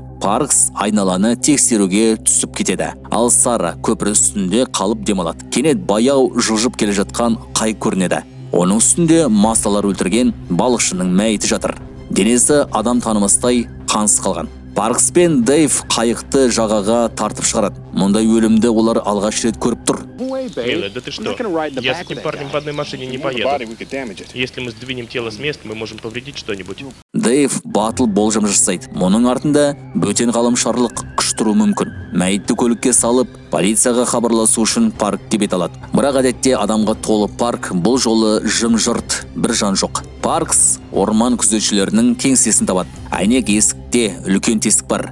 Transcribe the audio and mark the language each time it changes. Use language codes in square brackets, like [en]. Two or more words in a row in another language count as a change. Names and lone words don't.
[kk] Паркс айналаны тексеруге түсіп кетеді. Ал Сара көпір үстінде қалып демалады. Кенет баяу жылжып келе жатқан қайық көрінеді. Оның үстінде Масалар өлтірген балықшының мәйіті жатыр. Денесі адам танымастай қансыз қалған. Паркс пен Дэйв қайықты жағаға тартып шығарады. Мұндай өлімді олар алғаш рет көріп тұр. [ru] Милая, да ты что? Я с этим парнем в одной машине не поеду. Если мы сдвинем тело с места, мы можем повредить что-нибудь. [kk] Дэйв батыл болжам жасайды. Мұның артында бөтен ғаламшарлық күш тұруы мүмкін. Мәйітті көлікке салып, полицияға хабарласу үшін паркке бет алады. Бірақ әдетте адамға толы парк бұл жолы жым-жырт, бір жан жоқ. Паркс орман күзетшілерінің кеңсесін табады. Әйнек есікте үлкен тесік бар.